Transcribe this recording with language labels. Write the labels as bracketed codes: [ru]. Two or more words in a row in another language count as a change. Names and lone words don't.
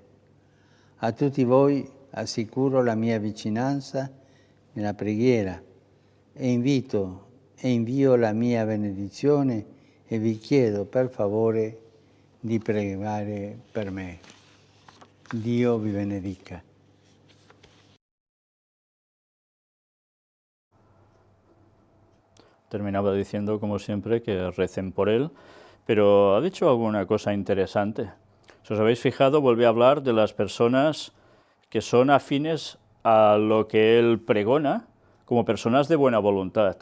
[it] A tutti voi assicuro la mia vicinanza nella preghiera e invio la mia benedizione e vi chiedo per favore di pregare per me. Dio vi benedica. [es] Terminaba diciendo, como siempre, que recen por él, pero ha dicho alguna cosa interesante. Si os habéis fijado, vuelve a hablar de las personas que son afines a lo que él pregona como personas de buena voluntad.